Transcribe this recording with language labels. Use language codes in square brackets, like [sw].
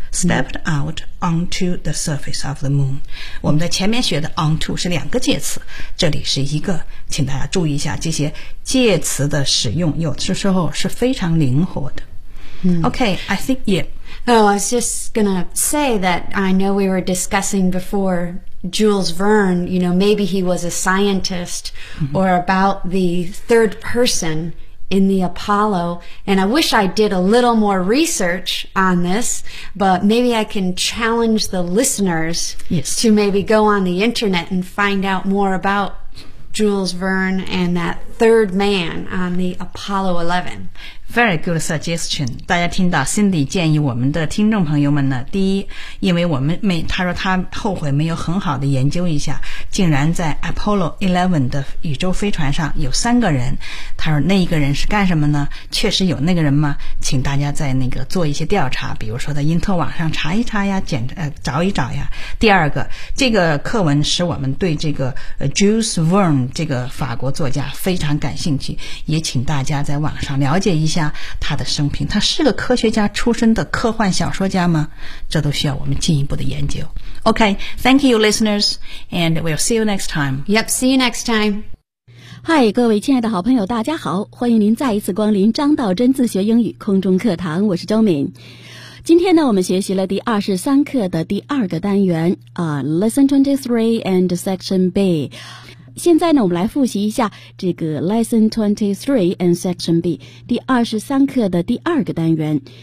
[en] Stepped out onto the surface of the moon. [zh] 我们在前面学的 onto 是两个介词，这里是一个，请大家注意一下这些介词的使用，有的时候是非常灵活的。 [en] Okay, I think Oh, I was just gonna say that I know we were discussing before Jules Verne, you know, maybe he was a scientist or about the third personin the Apollo, and I wish I did a little more research on this, but maybe I can challenge the listeners、 yes. to maybe go on the internet and find out more about Jules Verne and that third man on the Apollo 11. Very good suggestion. [zh] 大家听到 Cindy 建议我们的听众朋友们呢，第一，因为我们没，他说他后悔没有很好的研究一下，竟然在 Apollo 11的宇宙飞船上有三个人，他说那一个人是干什么呢？确实有那个人吗？请大家在那个做一些调查，比如说在因特网上查一查呀，找一找呀。第二个，这个课文使我们对这个 Jules Verne 这个法国作家非常感兴趣，也请大家在网上了解一下他的生平。他是个科学家出身的科幻小说家吗？这都需要我们进一步的研究。 [en] Okay, thank you listeners, and we'll see you next time. Yep, see you next time. [zh] Hi, 各位亲爱的好朋友大家好，欢迎您再一次光临张道真自学英语空中课堂，我是周敏。今天呢，我们学习了第23课的第二个单元、Lesson 23 and Section B。现在呢，我们来复习一下这个 Lesson 23 and Section B 第23课的第二个单元。